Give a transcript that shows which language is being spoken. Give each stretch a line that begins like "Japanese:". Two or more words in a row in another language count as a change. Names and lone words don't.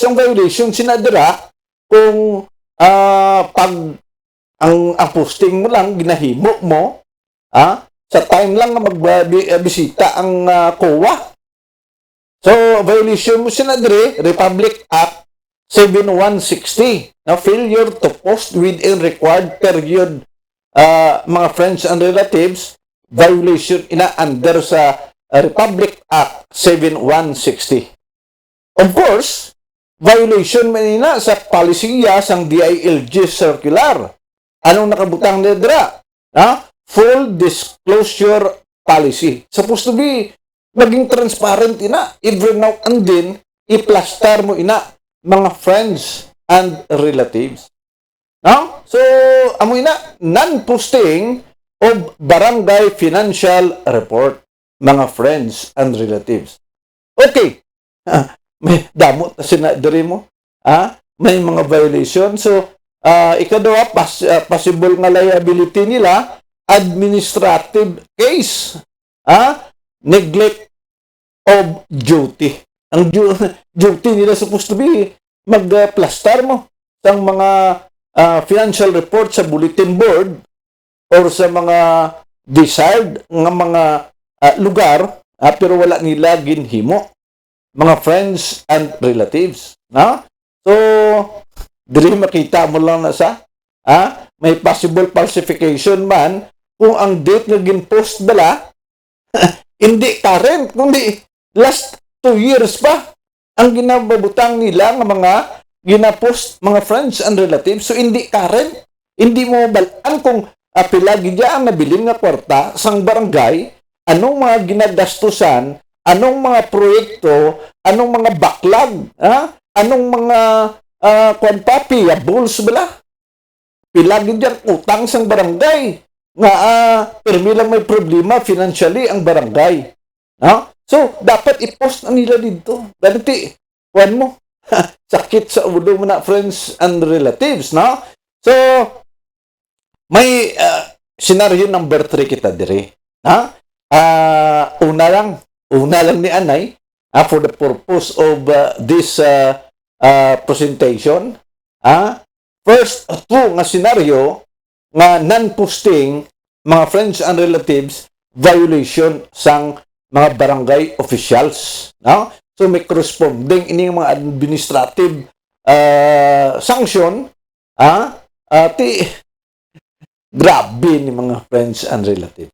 Hiligaynon: Ang violation sinadira kung pag ang posting mo lang ginahimo mo sa time lang nga magbisita ang COA. So violation mo sinadiri Republic Act 7160, na
English: failure to post within required period. Mga friends and relatives,
Hiligaynon: violation ina under sa Republic Act 7160. Of course, violation man ina sa palisiya sang DILG circular. Anong nakabutang nila?
English: Full disclosure policy. Supposed to be maging transparent ina. Every now and then,
Hiligaynon: i-plaster mo ina mga
English: friends and relatives. So,
Hiligaynon: amo ina,
English: non-posting of barangay financial report, mga friends and relatives. Okay.
Hiligaynon: May damot na sinadiri mo. May mga violation. So, ikadua, possible nga liability nila,
English: administrative case. Neglect of duty.
Hiligaynon: Ang duty nila
English: supposed to be
Hiligaynon: mag-plaster mo sang mga
English: financial report
Hiligaynon: sa
English: bulletin board
Hiligaynon: or sa mga desired nga mga lugar, pero wala nila ginhimo, mga
English: friends and relatives.
Hiligaynon: So, dili makita mo lang na sa may
English: possible falsification
Hiligaynon: man kung ang date nga ginpost bala hindi current, kundi
English: last 2 years
Hiligaynon: pa ang ginababutang nila nga mga ginapost mga
English: friends and relatives.
Hiligaynon: So, hindi current. Hindi mo balaan kung pilagi dyan ang nabilin nga kwarta sang barangay, anong mga ginagastusan, anong mga proyekto, anong mga backlog, anong mga payables bala. Pilagi dyan utang sang barangay. Nga, permi lang may problema financially ang barangay. So, dapat i-post na nila dito. Ganti, kuwan mo. Sakit sa ulo mo na,
English: friends and relatives, no?
Hiligaynon: So, may
English: scenario number 3
Hiligaynon: kita dire. Una lang ni Anay,
English: for the purpose of this presentation, first two nga scenario
Hiligaynon: nga non-posting mga
English: friends and relatives violation
Hiligaynon: sang mga
English: barangay officials, no?
Hiligaynon: So may corresponding ini mga
English: administrative sanction,
Hiligaynon: grabe ni mga
English: friends and relatives.